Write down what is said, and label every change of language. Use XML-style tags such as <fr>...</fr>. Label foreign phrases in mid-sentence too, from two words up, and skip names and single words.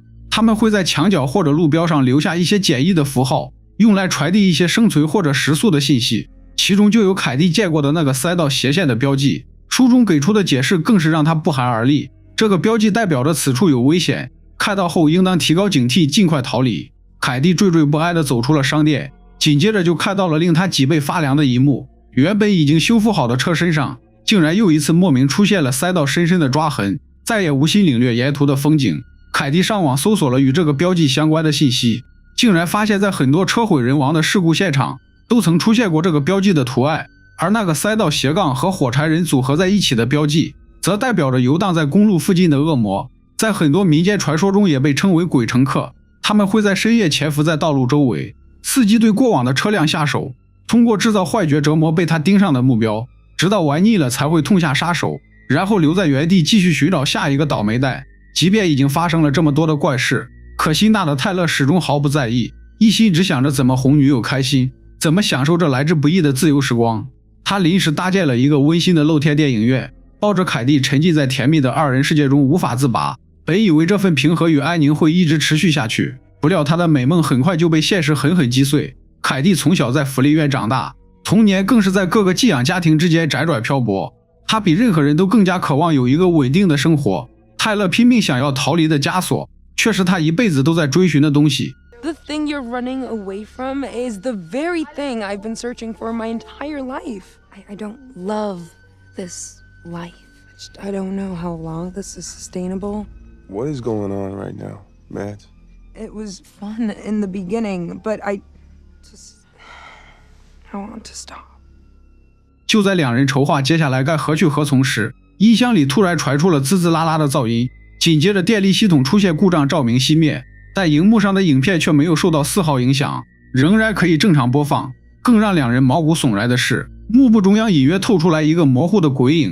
<zh>他們會在牆角或者路標上留下一些簡易的符號，用來傳遞一些生存或者食宿的信息，其中就有凱蒂見過的那個塞道斜線的標記。書中給出的解釋更是讓他不寒而栗，這個標記代表着此處有危險，看到後應當提高警惕，盡快逃離。凱蒂惴惴不安地走出了商店，緊接着就看到了令他脊背發涼的一幕，原本已經修復好的車身上竟然又一次莫名出現了塞到深深的抓痕，再也無心領略沿途的風景。凱蒂上網搜索了與這個標記相關的信息，竟然發現在很多車毀人亡的事故現場都曾出現過這個標記的圖案，而那個塞到斜槓和火柴人組合在一起的標記則代表着遊蕩在公路附近的惡魔，在很多民間傳說中也被稱為鬼乘客。他們會在深夜潛伏在道路周圍，伺機對過往的車輛下手，通過制造幻覺折磨被他盯上的目標，直到玩膩了才會痛下殺手，然後留在原地繼續尋找下一個倒霉蛋。即便已經發生了這麼多的怪事，可心大的泰勒始終毫不在意，一心只想着怎麼哄女友開心，怎麼享受這來之不易的自由時光。他臨時搭建了一個溫馨的露天電影院，抱着凱蒂沉浸在甜蜜的二人世界中無法自拔。本以為這份平和與安寧會一直持續下去，不料他的美夢很快就被現實狠狠擊碎。凱蒂從小在福利院長大，童年更是在各個寄養家庭之間輾轉漂泊。他比任何人都更加渴望有一個穩定的生活。泰勒拼命想要逃離的枷鎖，卻是他一輩子都在追尋的東西。</zh> <en>The thing you're running away from is the very thing I've been searching for my entire life. I don't love this life. I don't know how long this is sustainable. What is going on right now, Matt? It was fun in the beginning, but I want to stop.</en> <zh>就在两人筹劃接下來該何去何從時，音箱裡突然傳出了滋滋啦啦的噪音，緊接着電力系統出現故障，照明熄滅，但熒幕上的影片卻沒有受到絲毫影響，仍然可以正常播放。更讓兩人毛骨悚然的是，幕布中央隱約透出來一個模糊的鬼影。</zh>